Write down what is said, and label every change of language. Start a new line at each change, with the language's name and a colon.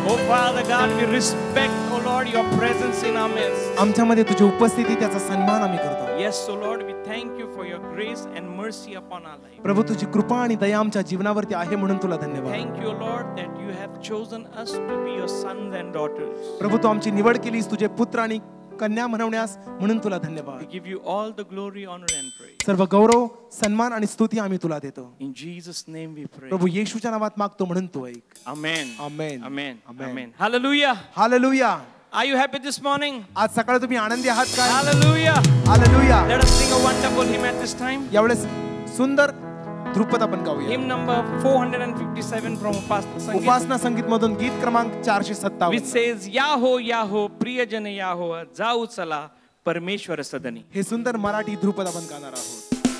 English: Oh Father God, we respect, O Lord, your presence in our midst.
Marathi: आमच्यामध्ये तुझी उपस्थिती त्याचा सन्मान आम्ही करतो.
English: Yes, O Lord, we thank you for your grace and mercy upon our life.
Marathi: प्रभू तुझी कृपा आणि दया आमच्या जीवनावरती आहे म्हणून तुला धन्यवाद.
English: Thank you, Lord, that you have chosen us to be your sons and daughters.
Marathi: प्रभू तू आमची निवड केलीस तुझे पुत्र आणि कन्या म्हणवण्यास म्हणून तुला
English: We
Marathi: धन्यवाद.
English: give you all the glory, honor, and praise.
Marathi: सर्व गौरव सन्मान आणि स्तुती आम्ही तुला देतो.
English: In Jesus' name we pray.
Marathi: प्रभू येशूच्या नावात मागतो म्हणून तू ऐक.
English: Amen. Amen. Amen. Amen. Amen. Hallelujah.
Marathi: Hallelujah.
English: Are you happy this morning?
Marathi: आज सकाळी तुम्ही आनंदी आहात काय?
English: Hallelujah.
Marathi: Hallelujah.
English: Let us sing a wonderful hymn at this time.
Marathi: यावेळेस सुंदर ध्रुपद आपण गाऊया.
English: Hymn number 457 from Upasna Sangeet,
Marathi: उपासना संगीत मधून गीत क्रमांक
English: which
Marathi: 457. says, याहो याहो प्रियजन याहो जाऊ चला परमेश्वर सदनी. हे सुंदर मराठी ध्रुपद आपण गाणार आहोत.